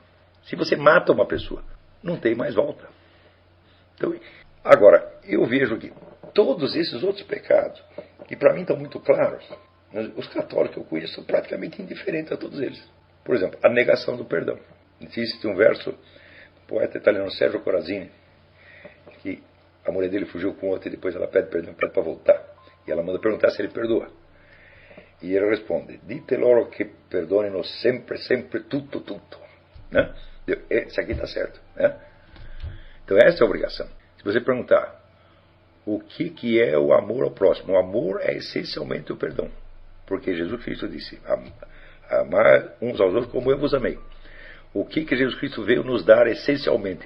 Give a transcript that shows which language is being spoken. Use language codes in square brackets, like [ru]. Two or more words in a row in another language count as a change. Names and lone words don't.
[pt] Se você mata uma pessoa, não tem mais volta. Então, agora, eu vejo que todos esses outros pecados, que para mim estão muito claros, os católicos que eu conheço são praticamente indiferentes a todos eles. Por exemplo, a negação do perdão. Existe um verso do poeta italiano Sergio Corazzini, que a mulher dele fugiu com outro e depois ela pede perdão para voltar. E ela manda perguntar se ele perdoa. E ele responde: [it] dite loro che perdonino sempre, sempre, tutto, tutto. [pt] Isso aqui está certo. Então essa é a obrigação. Se você perguntar o que é o amor ao próximo, o amor é essencialmente o perdão. Porque Jesus Cristo disse: amar uns aos outros como eu vos amei. O que Jesus Cristo veio nos dar essencialmente?